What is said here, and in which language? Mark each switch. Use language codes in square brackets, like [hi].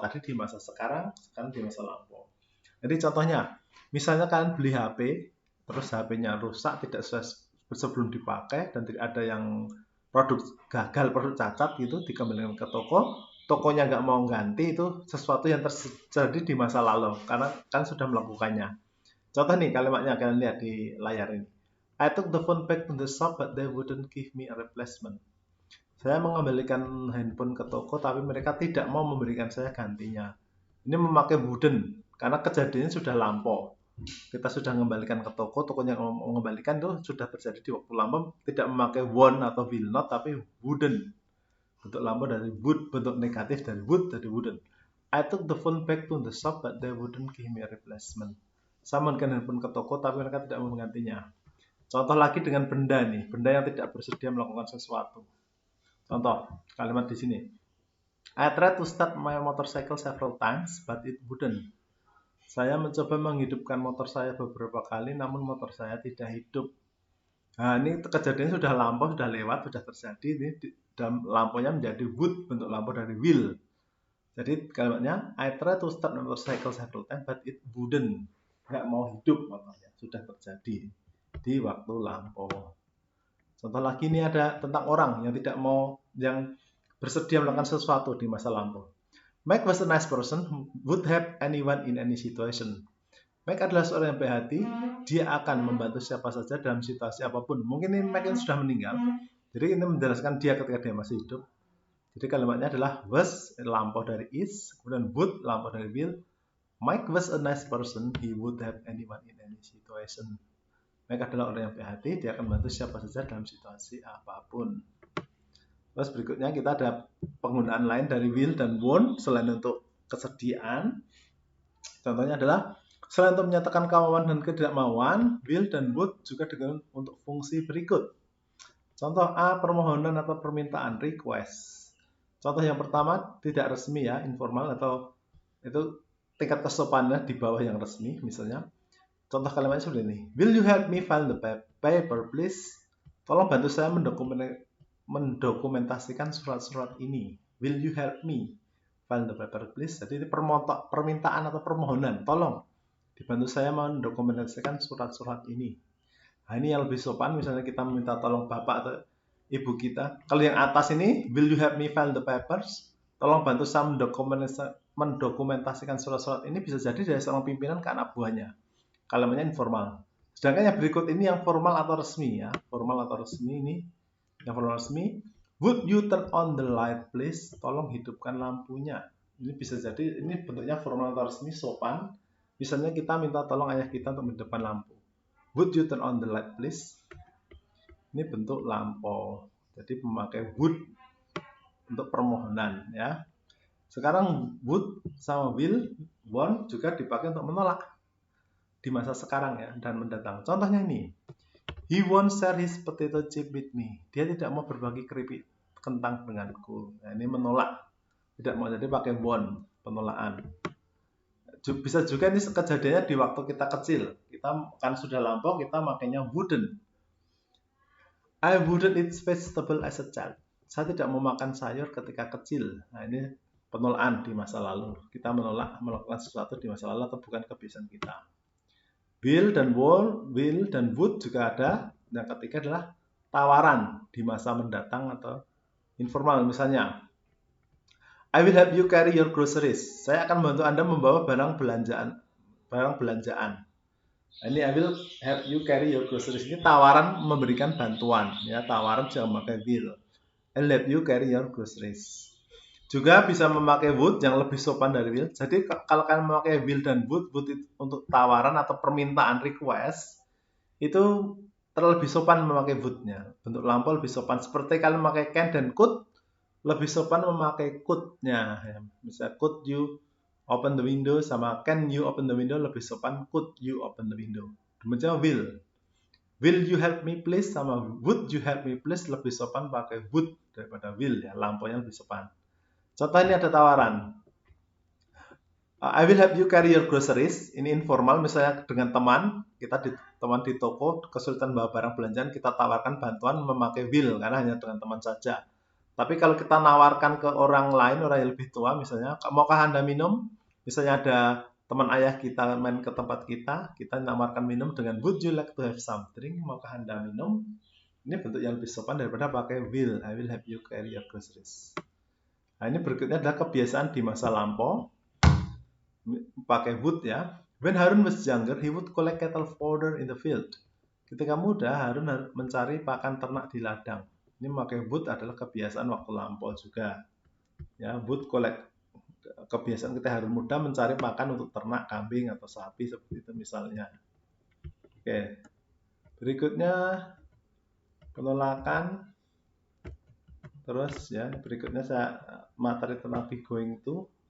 [id] Tadi di masa sekarang di masa lampau. Jadi contohnya, misalnya kalian beli HP, terus HP-nya rusak, tidak sebelum dipakai, dan tidak ada yang produk gagal, produk cacat gitu, dikembalikan ke toko, tokonya nggak mau ganti, itu sesuatu yang terjadi di masa lalu, karena kan sudah melakukannya. Contoh nih kalimatnya kalian lihat di layar ini. [en] I took the phone back to the shop, but they wouldn't give me a replacement. [id] Saya mengembalikan handphone ke toko, tapi mereka tidak mau memberikan saya gantinya. Ini memakai wouldn't, karena kejadiannya sudah lampau. Kita sudah mengembalikan ke toko, tokonya mengembalikan itu sudah terjadi di waktu lampau, tidak memakai won't atau will not, tapi wouldn't. Bentuk lampau dari would, bentuk negatif dari would dari wouldn't. [en] I took the phone back to the shop, but they wouldn't give me a replacement. [id] Saya memberikan handphone ke toko, tapi mereka tidak mau menggantinya. Contoh lagi dengan benda nih, benda yang tidak bersedia melakukan sesuatu. Contoh kalimat di sini. [en] I tried to start my motorcycle several times, but it wouldn't. [id] Saya mencoba menghidupkan motor saya beberapa kali, namun motor saya tidak hidup. Nah, ini kejadiannya sudah lampau, sudah lewat, sudah terjadi. Ini dalam lampunya menjadi would, bentuk lampau dari will. Jadi kalimatnya, [en] I tried to start my motorcycle several times, but it wouldn't. [id] Nggak mau hidup motornya, sudah terjadi di waktu lampau. Contoh lagi ini ada tentang orang yang bersedia melakukan sesuatu di masa lampau. [en] Mike was a nice person who would help anyone in any situation. [id] Mike adalah seorang yang baik hati, dia akan membantu siapa saja dalam situasi apapun. Mungkin ini Mike yang sudah meninggal, jadi ini menjelaskan dia ketika dia masih hidup. Jadi kalimatnya adalah was, lampau dari is, kemudian would, lampau dari will. [en] Mike was a nice person, he would help anyone in any situation. [id] Mike adalah orang yang baik hati, dia akan membantu siapa saja dalam situasi apapun. Terus berikutnya kita ada penggunaan lain dari will dan won't selain untuk kesediaan. Contohnya adalah selain untuk menyatakan kemauan dan ketidakmauan, will dan would juga digunakan untuk fungsi berikut. Contoh A, permohonan atau permintaan, request. Contoh yang pertama tidak resmi ya, informal atau itu tingkat kesopanannya di bawah yang resmi misalnya. Contoh kalimatnya seperti ini. [en] Will you help me file the paper please? [id] Tolong bantu saya mendokumentasikan surat-surat ini. [en] Will you help me file the paper please? [id] Jadi ini permintaan atau permohonan. Tolong dibantu saya mendokumentasikan surat-surat ini. Nah, ini yang lebih sopan. Misalnya kita meminta tolong bapak atau ibu kita. Kalau yang atas ini, [en] will you help me file the papers? [id] Tolong bantu saya mendokumentasikan surat-surat ini. Bisa jadi dari seorang pimpinan ke anak buahnya. Kalimatnya informal. Sedangkan yang berikut ini yang formal atau resmi ya. Formal atau resmi ini. Yang formal resmi. [en] Would you turn on the light please? [id] Tolong hidupkan lampunya. Ini bisa jadi, ini bentuknya formal atau resmi, sopan. Misalnya kita minta tolong ayah kita untuk menghidupkan lampu. [en] Would you turn on the light please? [id] Ini bentuk lampau. Jadi memakai would untuk permohonan ya. Sekarang would sama will, want juga dipakai untuk menolak di masa sekarang ya dan mendatang. Contohnya ini. [en] He won't share his potato chip with me. [id] Dia tidak mau berbagi keripik kentang denganku. Nah, ini menolak. Tidak mau, jadi pakai won't, penolakan. Bisa juga ini kejadiannya di waktu kita kecil. Kita kan sudah lampau, kita makainya wouldn't. [en] I wouldn't eat vegetable as a child. [id] Saya tidak mau makan sayur ketika kecil. Nah, ini penolakan di masa lalu. Kita menolak melakukan sesuatu di masa lalu atau bukan kebiasaan kita. Will dan would juga ada. Yang ketiga adalah tawaran di masa mendatang atau informal. Misalnya, [en] I will help you carry your groceries. [id] Saya akan membantu Anda membawa barang belanjaan. [en] Ini I will help you carry your groceries. [id] Ini tawaran memberikan bantuan. Ya, tawaran jangan memakai [en] will. I will help you carry your groceries. [id] Juga bisa memakai would yang lebih sopan dari will. Jadi kalau kalian memakai will dan would untuk tawaran atau permintaan request, itu terlebih sopan memakai would-nya. Bentuk lampau lebih sopan. Seperti kalian memakai can dan could, lebih sopan memakai could-nya. Misalnya [en] could you open the window sama can you open the window [id] lebih sopan [en] could you open the window. [id] Demikian [en] will. Will you help me please sama would you help me please [id] lebih sopan pakai would daripada will ya. Lampaunya lebih sopan. Contoh ini ada tawaran. [en] I will help you carry your groceries. [id] Ini informal, misalnya dengan teman, kita teman di toko, kesulitan bawa barang belanjaan, kita tawarkan bantuan memakai will, karena hanya dengan teman saja. Tapi kalau kita nawarkan ke orang lain, orang yang lebih tua, misalnya, maukah Anda minum? Misalnya ada teman ayah kita main ke tempat kita nawarkan minum dengan [en] would you like to have some drink? [id] Maukah Anda minum? Ini bentuk yang lebih sopan daripada pakai will. [en] I will help you carry your groceries. [id] Nah, ini berikutnya adalah kebiasaan di masa lampau. Pakai would ya. [en] When Harun was younger, he would collect cattle fodder in the field. [id] Ketika muda, Harun mencari pakan ternak di ladang. Ini memakai would adalah kebiasaan waktu lampau juga. Ya, would collect, kebiasaan kita Harun muda mencari pakan untuk ternak kambing atau sapi seperti itu misalnya. Oke. Berikutnya penolakan. Terus ya, berikutnya saya materi tentang be going to.